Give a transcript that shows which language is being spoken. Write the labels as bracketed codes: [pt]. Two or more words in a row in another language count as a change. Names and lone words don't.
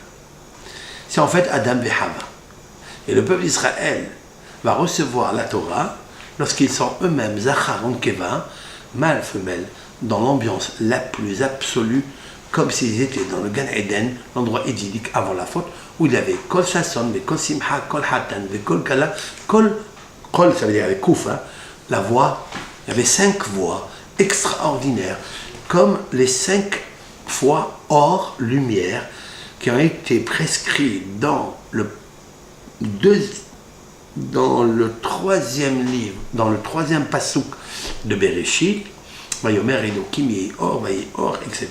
[fr] C'est en fait Adam et Hava. Et le peuple d'Israël va recevoir la Torah lorsqu'ils sont eux-mêmes [he] זכר ונקבה, [fr] mâle, femelle, dans l'ambiance la plus absolue, comme s'ils étaient dans le Gan Eden, l'endroit idyllique avant la faute, où il y avait [he] קול ששון, קול שמחה, קול חתן, קול כלה, קול, [fr] ça veut dire avec Kouf, hein, la voix, il y avait 5 voix extraordinaires, comme les 5 fois hors lumière qui ont été prescrits dans le 3e livre, dans le 3e pasouk de Bereshit, [he] ויאמר אלוקים יהי אור, ויהי אור, [fr] etc.